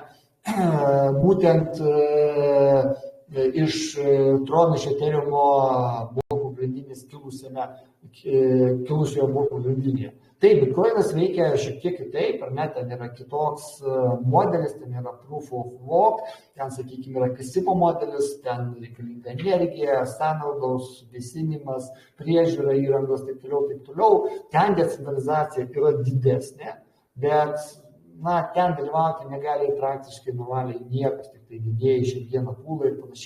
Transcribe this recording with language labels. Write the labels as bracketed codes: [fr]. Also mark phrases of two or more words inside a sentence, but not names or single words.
[lt] Būtent iš Tron iš Ethereum blokų grandinės kilusioje blokų grandinėje. Taip, Bitcoinas veikia šiek tiek kitaip, ar ne, ten yra kitoks modelis, ten yra [en] proof of work, [lt] ten, sakykime, yra kasimo modelis, ten reikalinga energija, sąnaudos, vėsinimas, priežiūra įrangos, taip toliau. Ten decentralizacija yra didesnė, bet ten dalyvauti negali praktiškai normaliai niekas, tik tai didėjai šiandieną pūlai ir panašiai.